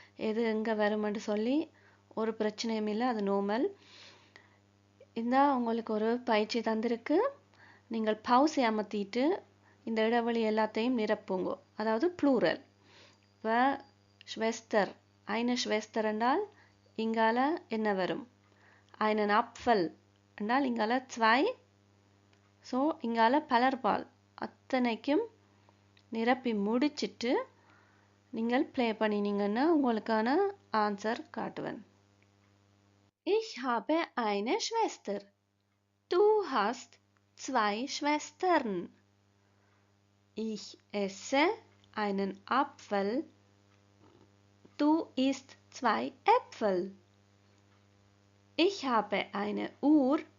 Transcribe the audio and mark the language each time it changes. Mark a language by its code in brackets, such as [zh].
[ta] எது எங்கே வருமென்று சொல்லி ஒரு பிரச்சனையும் இல்லை, அது நார்மல். இந்த உங்களுக்கு ஒரு பயிற்சி தந்திருக்கு. நீங்கள் பவுஸை அமர்த்திட்டு இந்த இடைவெளி எல்லாத்தையும் நிரப்புங்க. அதாவது ப்ளூரல். இப்போ ஸ்வெஸ்தர், [de] eine Schwester [ta] என்றால் இங்கால என்ன வரும்? [de] einen Apfel [ta] என்றால் இங்கால 2. ஸோ இங்கால பலர்பால் அத்தனைக்கும் நிரப்பி முடிச்சிட்டு நீங்கள் ப்ளே பண்ணினீங்கன்னா உங்களுக்கான ஆன்சர் காட்டுவேன். [de] Ich habe eine Schwester. Du hast 2 Schwestern. Ich esse einen Apfel. Du isst 2 Äpfel. Ich habe eine Uhr.